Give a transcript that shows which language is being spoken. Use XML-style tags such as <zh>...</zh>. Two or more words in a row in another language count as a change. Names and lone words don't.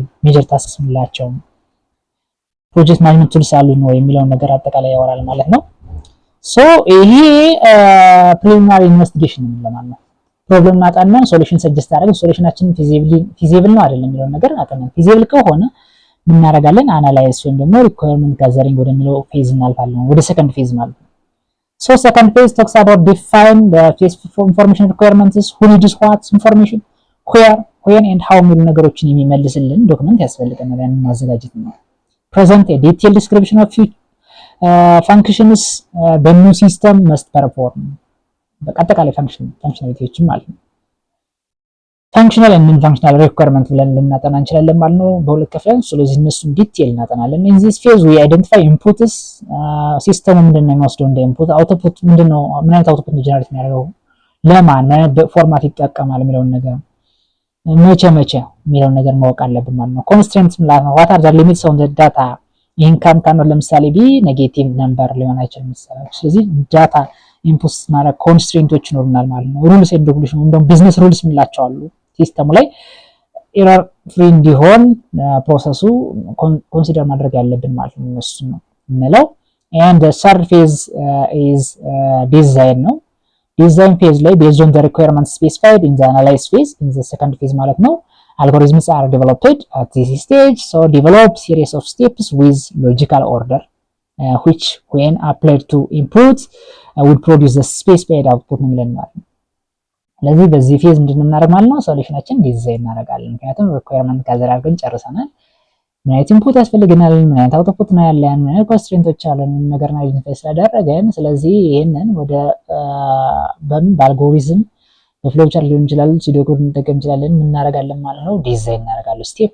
<en>major tasks</en> <am>ምንላቸው</am> <en>project management tools</en> <am>አሉን ወይ የሚለውን ነገር አጠቃላይ ያወራል ማለት ነው። ሶ ይሄ</am> <en>preliminary investigation</en> <am>ማለት ነው። ፕሮብለም እናጣለን፣</am> <en>solution suggest</en> <am>አደረግን፣ ሶሉሽናችን ፊዚብል ነው አይደለም የሚለውን ነገር እናጠናለን። ፊዚብል ከሆነ ምን እናደርጋለን?</am> <en>አናላይዝ</en> <am>ወይም ደግሞ</am> <en>requirement gathering ወደሚለው ፌዝ</en> <am>እናልፋለን፣ ወደ</am> <en>second phase</en> <am>ማለት ነው።</am> <en>so second phase talks about define the phase information requirements, who needs what information, where, when and how</en> <am>የሚሉ ነገሮችን የሚመልስልን ዶክመንት ያስፈልገናል። ያንን ማዘጋጀት ነው።</am> <en>present a detailed description of functions the new system must perform፣</en> <am>በአጠቃላይ ፋንክሽናሊቲዎችን ማለት ነው። ፋንክሽናል እና</am> <en>non functional requirement</en> <am>ብለን ልናጠና እንችላለን ማለት ነው በሁለት ከፍለን። ስለዚህ እነሱን ዲቴል እናጠናለን።</am> <en>in this phase we identify inputs</en> <am>ሲስተሙ ምንድነው የሚወስደው እንደ</am> <en>input, output</en> <am>ምንድነው፣ ምን አይነት አውትፑት ነው ጀነሬት የሚያደርገው፣ ለማን ምን አይነት ፎርማት ይጠቀማል የሚለውን ነገር መቼ የሚለውን ነገር ማወቅ አለብን ማለት ነው። ኮንስትሬንትስ ማለት ነው</am> <en>what are the limits on the data income can ለምሳሌ be negative number</en> <am>ሊሆን አይችልም መሰለኝ። ስለዚህ</am> <en>data input</en> <am>ማድረግ ኮንስትሬንቶች ይኖሩናል ማለት ነው።</am> <en>rules and regulation ወይም business rules</en> <am>የምንላቸው አሉ ሲስተሙ ላይ</am> <en>error free እንዲሆን process consider</en> <am>ማድረግ ያለብን ማለት ነው። እሱ ነው እንለው።</am> <en>and the third phase is design ነው። design phase ላይ based on the requirements specified in the analyze phase in the second phase</en> <am>ማለት ነው</am> <en>algorithms are developed at this stage. So develop series of steps with logical order which when applied to inputs will produce the specified output</en> <am>ነው የሚለን ማለት ነው። ስለዚህ በዚህ</am> <en>ፌዝ</en> <am>ምንድነው እናደርግ ማለት ነው</am> <en>solution design</en> <am>እናደርጋለን። ምክንያቱም</am> <en>requirement gather</en> <am>አድርገን ጨርሰናል። ምን አይነት ኢንፑት ያስፈልገናል፣ ምን አይነት አውትፑት ነው ያለን፣ ምን አይነት ኮንስትሬንቶች አለን ነገር ነው አይደንቲፋይ ስላደረገን፣ ስለዚህ ይሄንን ወደ በአልጎሪዝም በፍሎቻርት ሊሆን ይችላል ሲዶኮድ እንጠቀም እንችላለን ምን እናደርጋለን ማለት ነው ዲዛይን እናደርጋለን። ስቴፕ</am>